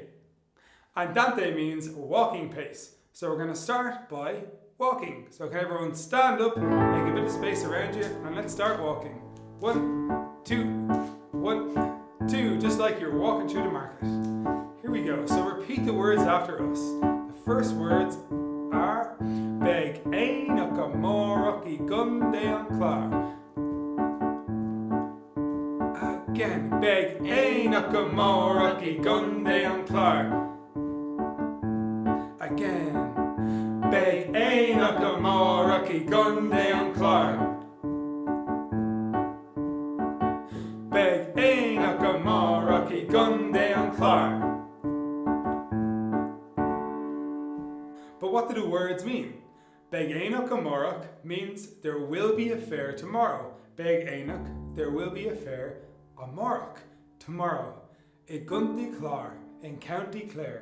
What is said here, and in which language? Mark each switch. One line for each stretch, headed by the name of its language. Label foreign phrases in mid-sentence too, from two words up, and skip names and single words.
English: Andante means walking pace. So we're going to start by walking. So can everyone stand up, make a bit of space around you, and let's start walking. 1, 2, 1, 2, just like you're walking through the market. Here we go. So repeat the words after us. The first words are
Irish: Beidh, Aonach, Amárach, í gContae an Clár. Again, Beidh, Aonach, Amárach, í gContae an Clár. Again, Beidh, Aonach, Amárach, í gContae an Clár. Beidh, Aonach, Amárach, í gContae an Clár.
English: But what do the words mean?
Irish: Beidh, Aonach, Amárach
English: means there will be a fair tomorrow.
Irish: Beidh, Aonach,
English: there will be a fair. Amárach, tomorrow.
Irish: I gContae Clár,
English: in County Clare.